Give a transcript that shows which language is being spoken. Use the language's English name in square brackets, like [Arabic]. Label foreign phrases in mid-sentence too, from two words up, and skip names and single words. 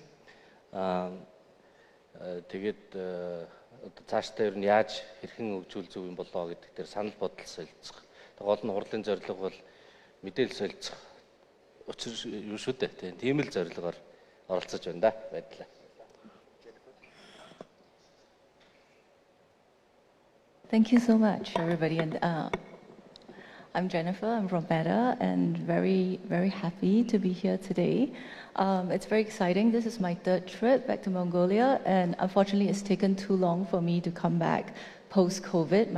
[Mongolian] Тэгээд одоо цаашдаа ер нь яаж хэрхэн хөгжүүл зөв юм болоо гэдэг дээр санал бодол солилцох. Гол нь хурлын зорилго бол мэдээлэл солилцох. Учир юу шүү дээ. Тийм л зорилгоор оролцож байна да. Баярлалаа. [English] Thank you so much, everybody. And I'm Jennifer. I'm from Beta, and very, very happy to be here today. It's very exciting. This is my third trip back to Mongolia, and unfortunately, it's taken too long for me to come back post-COVID.